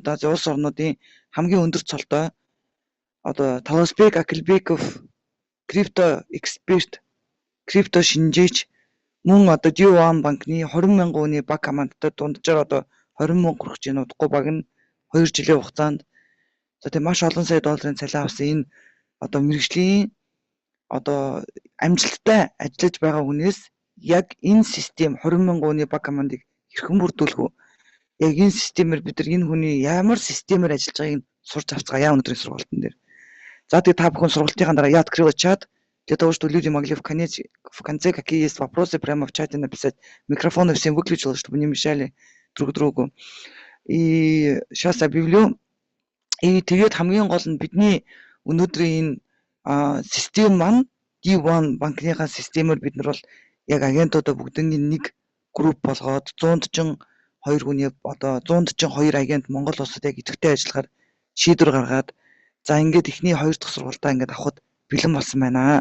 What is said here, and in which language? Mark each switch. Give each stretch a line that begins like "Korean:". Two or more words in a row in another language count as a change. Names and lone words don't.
Mongolian: Азийн улс орнуудын хамгийн өндөр цолтой одоо Таласбек Акилбеков крипто эксперт, крипто шинжээч мөн одоо D1 банкны 20,000 хүний баг командтай дунджаар одоо 20,000 хүрэх чинь удахгүй баг нь 2 жилийн хугацаанд за тийм маш олон сая долларын цалин авсан энэ одоо мэрэгжлийн одоо амжилттай ажиллаж байгаа хүнээс яг энэ систем 20,000 хүний баг командыг хэрхэн бүрдүүлэх вэ? Яг энэ системээр бид нар энэ хүний ямар системээр ажиллаж байгааг сурч авцгаая өнөөдрийн сургалтын дээр. За тэгээ та бүхэн сургалтынхаа дараа
Russian: я открыла чат для того, чтобы люди могли в конце какие есть вопросы прямо в чате написать. Микрофоны всем выключила, чтобы не мешали друг другу. И сейчас объявлю.
Mongolian: И тэгээд хамгийн гол нь бидний өнөөдрийн энэ систем маань D1 банкныхаа системээр бид нар бол яг агентуудаа бүгднийг нэг групп болгоод 100-2 хүний одоо 100-2 агент Монгол улсад яг идэвхтэй ажиллахаар шийдвэр гаргаад за ингээд эхний 2 дахь сургалтаа ингээд авахд бэлэн болсон байна.